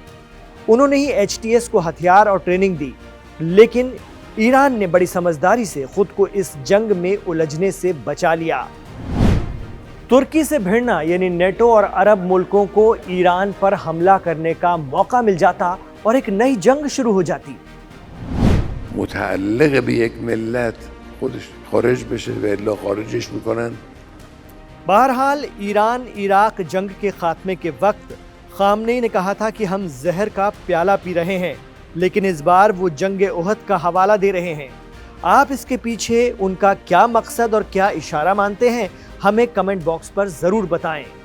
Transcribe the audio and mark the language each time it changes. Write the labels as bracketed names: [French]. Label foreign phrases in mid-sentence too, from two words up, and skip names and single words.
[Hindi] उन्होंने ही HTS को हथियार और ट्रेनिंग दी, लेकिन ईरान ने बड़ी समझदारी से खुद को इस जंग में उलझने से बचा लिया। तुर्की से भिड़ना यानी नेटो और अरब मुल्कों को ईरान पर हमला करने का मौका मिल जाता और एक नई जंग शुरू हो जाती। [Persian] متعلق به یک ملت خودش خارج بشه و الا خارجش میکنن. [Hindi] बहरहाल ईरान इराक जंग के खात्मे के वक्त खामनेई ने कहा था कि हम जहर का प्याला पी रहे हैं, लेकिन इस बार वो जंग ओहद का हवाला दे रहे हैं। आप इसके पीछे उनका क्या मकसद और क्या इशारा मानते हैं, हमें [English] comment box [Hindi] पर जरूर बताएं।